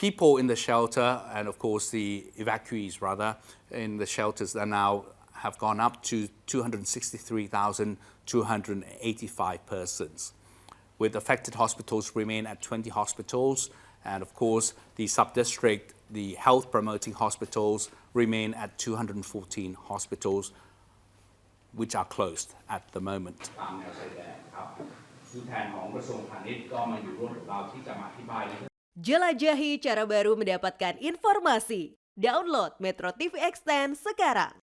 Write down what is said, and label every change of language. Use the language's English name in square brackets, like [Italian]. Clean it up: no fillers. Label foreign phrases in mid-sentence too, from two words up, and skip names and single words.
[English] people in the shelter and of course the evacuees rather in the shelters are now have gone up to 263,285 persons. With affected hospitals remain at 20 hospitals, and of course the sub-district, the health promoting hospitals remain at 214 hospitals, which are closed at the moment. [Thai] ตามแนวชายแดนครับผู้แทนของกระทรวงพาณิชย์ก็มาอยู่ร่วมกับเราที่จะมาอธิบาย [Indonesian] Jelajahi cara baru mendapatkan informasi. Download Metro TV Extend sekarang.